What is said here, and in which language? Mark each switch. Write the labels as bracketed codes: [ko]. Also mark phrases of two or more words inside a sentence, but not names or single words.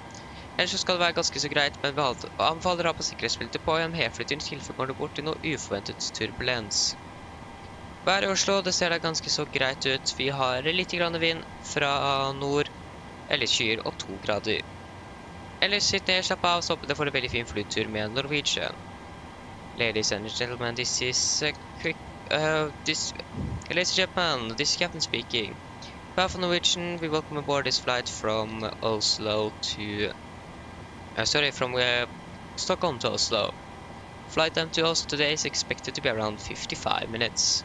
[no] Ellers så skal det være ganske så greit, men vi anbefaler å ha på sikkerhetsbeltet på en helflytter i tilfelle går det bort til noe uforventet turbulens. Været i Oslo, det ser da ganske så greit ut. Vi har litt grann vind fra nord, eller skyer og 2 grader. Ellers sitt ned, slapp av, så håper dere får en veldig fin flytur med Norwegian. [en] Ladies and gentlemen, this is ladies and gentlemen, this is Captain speaking. Behalf of Norwegian, we welcome aboard this flight from Oslo to, from Stockholm to Oslo. Flight time to Oslo today is expected to be around 55 minutes.